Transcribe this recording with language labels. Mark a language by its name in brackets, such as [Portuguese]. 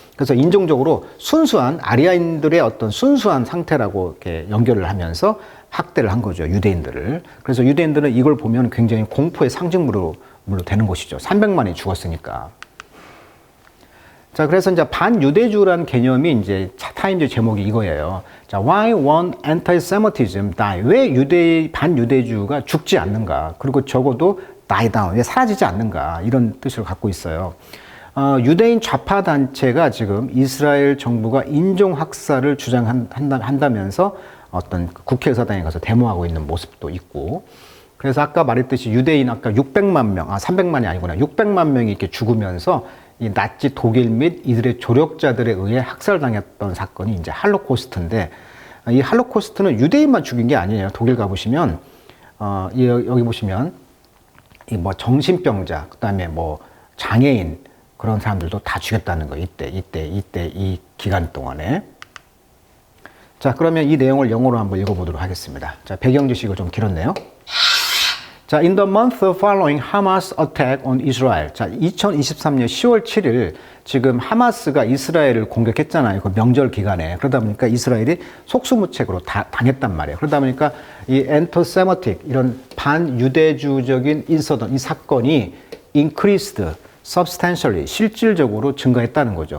[Korean] 그래서 인종적으로 순수한 아리아인들의 어떤 순수한 상태라고 이렇게 연결을 하면서 학대를 한 거죠. 유대인들을. 그래서 유대인들은 이걸 보면 굉장히 공포의 상징물로 되는 것이죠. 300만이 죽었으니까. 자, 그래서 이제 반유대주라는 개념이 이제 타임즈 제목이 이거예요. [English] 자, why won't anti-Semitism die? [Korean] 왜 반유대주가 죽지 않는가? 그리고 적어도 [English] die down, [Korean] 왜 사라지지 않는가? 이런 뜻을 갖고 있어요. 유대인 좌파 단체가 지금 이스라엘 정부가 인종학살을 주장한다면서 어떤 국회의사당에 가서 데모하고 있는 모습도 있고, 그래서 아까 말했듯이 유대인 아까 600만 명, 300만이 아니구나. 600만 명이 이렇게 죽으면서 이 나치 독일 및 이들의 조력자들에 의해 학살당했던 사건이 이제 할로코스트인데, 이 할로코스트는 유대인만 죽인 게 아니에요. 독일 가보시면, 여기 보시면, 정신병자, 그 다음에 장애인, 그런 사람들도 다 죽였다는 거예요. 이때, 이 기간 동안에. 자, 그러면 이 내용을 영어로 한번 읽어보도록 하겠습니다. 자, 배경 지식을 좀 길었네요. [English] 자, in the month following Hamas attack on Israel. [Korean] 자, 2023년 10월 7일 지금 하마스가 이스라엘을 공격했잖아요. 그 명절 기간에. 그러다 보니까 이스라엘이 속수무책으로 당했단 말이에요. 그러다 보니까 이 anti-Semitic 이런 반유대주적인 인서던 이 사건이 [English] increased substantially [Korean] 실질적으로 증가했다는 거죠.